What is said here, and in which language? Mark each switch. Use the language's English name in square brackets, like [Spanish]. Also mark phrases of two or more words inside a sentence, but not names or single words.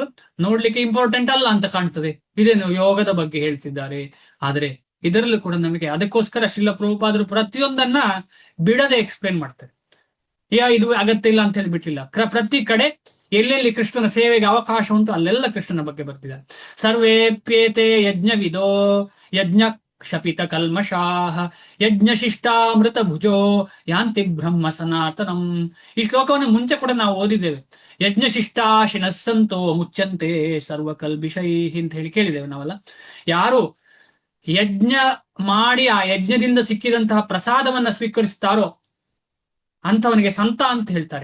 [Kannada] ನೋಡ್ಲಿಕ್ಕೆ ಇಂಪಾರ್ಟೆಂಟ್ ಅಲ್ಲ ಅಂತ ಕಾಣ್ತದೆ, ಇದೇನು ಯೋಗದ ಬಗ್ಗೆ ಹೇಳ್ತಿದ್ದಾರೆ, ಆದ್ರೆ ಇದರಲ್ಲೂ ಕೂಡ ನಮಗೆ ಅದಕ್ಕೋಸ್ಕರ ಶ್ರೀಲ ಪ್ರಭುಪಾದರು ಪ್ರತಿಯೊಂದನ್ನ ಬಿಡದೆ ಎಕ್ಸ್ಪ್ಲೇನ್ ಮಾಡ್ತಾರೆ. ಇದು ಅಗತ್ಯ ಇಲ್ಲ ಅಂತ ಹೇಳಿ ಬಿಟ್ಟಿಲ್ಲ. ಪ್ರತಿ ಕಡೆ ಎಲ್ಲೆಲ್ಲಿ ಕೃಷ್ಣನ ಸೇವೆಗೆ ಅವಕಾಶ ಉಂಟು ಅಲ್ಲೆಲ್ಲ ಕೃಷ್ಣನ ಬಗ್ಗೆ ಬರ್ತಿದ್ದಾರೆ. [Sanskrit] ಸರ್ವೇಪ್ಯೇತೆ ಯಜ್ಞವಿದೋ ಯಜ್ಞ ಕ್ಷಪಿತ ಕಲ್ಮಷಾಹ ಯಜ್ಞಶಿಷ್ಟಾಮೃತ ಭುಜೋ ಯಾಂತಿ ಬ್ರಹ್ಮ ಸನಾತನಂ. [Kannada] ಈ ಶ್ಲೋಕವನ್ನು ಮುಂಚೆ ಕೂಡ ನಾವು ಓದಿದ್ದೇವೆ. [Sanskrit] ಯಜ್ಞಶಿಷ್ಟಾಶಿನಸ್ಸಂತೋ ಮುಚ್ಚಂತೆ ಸರ್ವಕಲ್ಬಿಷೈ [Kannada] ಅಂತ ಹೇಳಿ ಕೇಳಿದ್ದೇವೆ ನಾವಲ್ಲ. ಯಾರು ಯಜ್ಞ ಮಾಡಿ ಆ ಯಜ್ಞದಿಂದ ಸಿಕ್ಕಿದಂತಹ ಪ್ರಸಾದವನ್ನ ಸ್ವೀಕರಿಸ್ತಾರೋ ಅಂಥವನಿಗೆ ಸಂತ ಅಂತ ಹೇಳ್ತಾರೆ.